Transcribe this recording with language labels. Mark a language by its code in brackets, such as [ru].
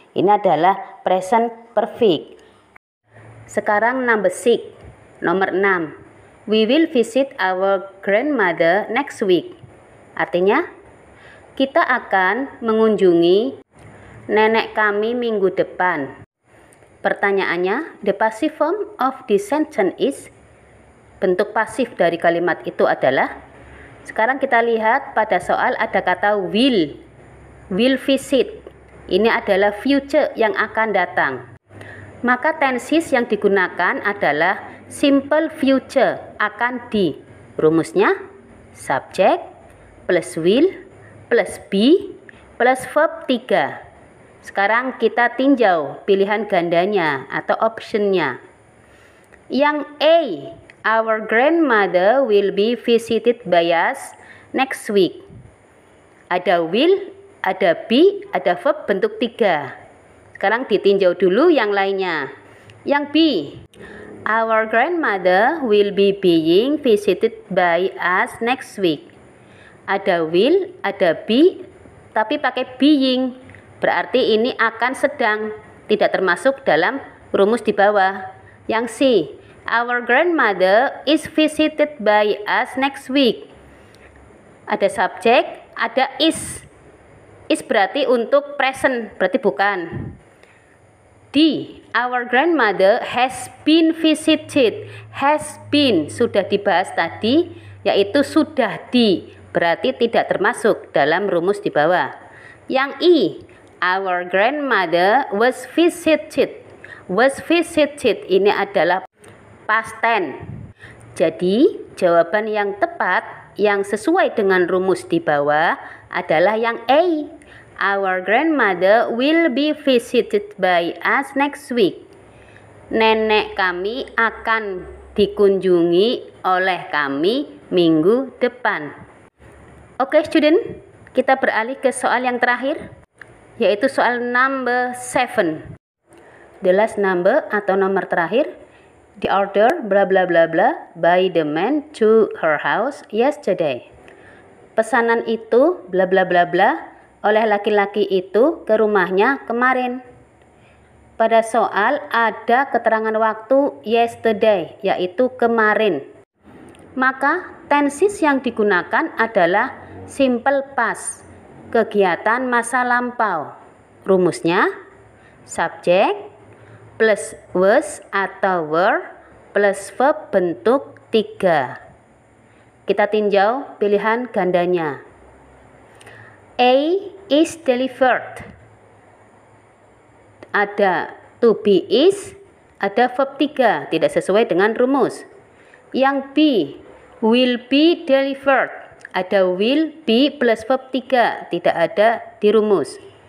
[id] Ini adalah present perfect. Sekarang nomor 6. [en] We will visit our grandmother next week. [id] Artinya, kita akan mengunjungi nenek kami minggu depan. Pertanyaannya, [en] the passive form of this sentence is, [id] bentuk pasif dari kalimat itu adalah, sekarang kita lihat pada soal ada kata will visit. Ini adalah future yang akan datang. Maka tenses yang digunakan adalah simple future, akan di. Rumusnya subject plus will plus be plus verb 3. Sekarang kita tinjau pilihan gandanya atau optionnya. Yang A, [en] our grandmother will be visited by us next week. [id] Ada will, ada be, ada verb bentuk 3. Sekarang ditinjau dulu yang lainnya. Yang B, [en] our grandmother will be being visited by us next week. [id] Ada will, ada be, tapi pakai being. Berarti ini akan sedang, tidak termasuk dalam rumus di bawah. Yang C, [en] our grandmother is visited by us next week. [id] Ada subjek, ada is. Is berarti untuk present, berarti bukan. [en] D, our grandmother has been visited. [id] Has been, sudah dibahas tadi, yaitu sudah di, berarti tidak termasuk dalam rumus di bawah. Yang I, [en] our grandmother was visited. [id] Was visited ini adalah past tense. Jadi, jawaban yang tepat, yang sesuai dengan rumus di bawah adalah yang A. [en] Our grandmother will be visited by us next week. [id] Nenek kami akan dikunjungi oleh kami minggu depan. Oke, student, kita beralih ke soal yang terakhir, yaitu soal number 7. [en] The last number [id] atau nomor terakhir. [en] The order bla bla bla bla by the man to her house yesterday. [id] Pesanan itu bla bla bla bla oleh laki-laki itu ke rumahnya kemarin. Pada soal ada keterangan waktu yesterday, yaitu kemarin. Maka tenses yang digunakan adalah simple past, kegiatan masa lampau. Rumusnya subject plus was atau were plus verb bentuk 3. Kita tinjau pilihan gandanya. [en] A is delivered. [id] Ada to be is, ada verb 3, tidak sesuai dengan rumus. Yang B, [en] will be delivered. [id] Ada will be plus verb 3, tidak ada di rumus.